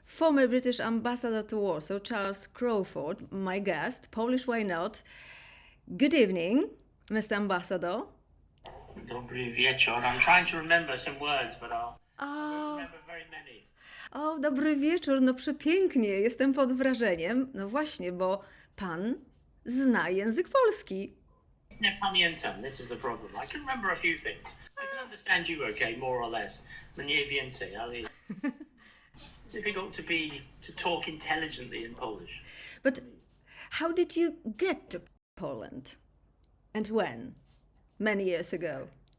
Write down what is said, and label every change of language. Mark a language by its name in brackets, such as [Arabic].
[English] Former British Ambassador to Warsaw Charles Crawford, my guest, Polish why not. Good evening, Mr. Ambassador. [Polish] Dobry wieczór. [English] I'm trying to remember some words, but I don't remember very many. [Polish] O, dobry wieczór, no przepięknie, jestem pod wrażeniem. No właśnie, bo pan zna język polski. Nie pamiętam, [English] this is the problem. I can remember a few things. I can understand you okay, more or less. [Polish] Mniej więcej, ale [English] it's difficult to talk intelligently in Polish. But how did you get to Poland? And when? Many years ago.